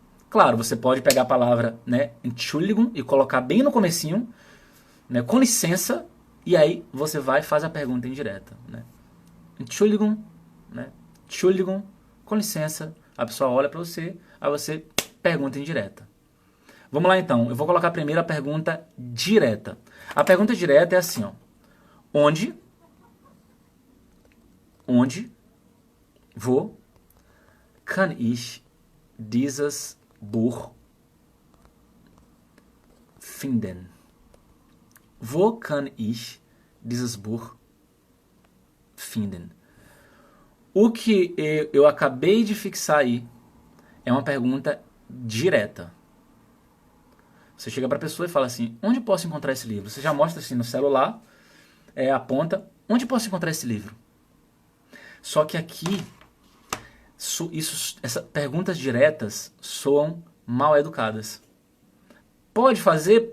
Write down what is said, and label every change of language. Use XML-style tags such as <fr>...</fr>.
<pt>Claro, você pode pegar a palavra, né, Entschuldigung e colocar bem no comecinho, né, com licença, e aí você vai e faz a pergunta indireta, né? Entschuldigung, né? Entschuldigung, com licença, a pessoa olha para você, aí você pergunta indireta. Vamos lá então, eu vou colocar primeiro a pergunta direta. A pergunta direta é assim, ó.</pt> <de>Onde wo kann ich dieses Buch finden? Wo kann ich dieses Buch finden?</de> <pt>O que eu acabei de fixar aí é uma pergunta direta. Você chega para a pessoa e fala assim, onde posso encontrar esse livro? Você já mostra assim no celular, aponta, onde posso encontrar esse livro? Só que aqui, essas perguntas diretas soam mal educadas. Pode fazer?</pt>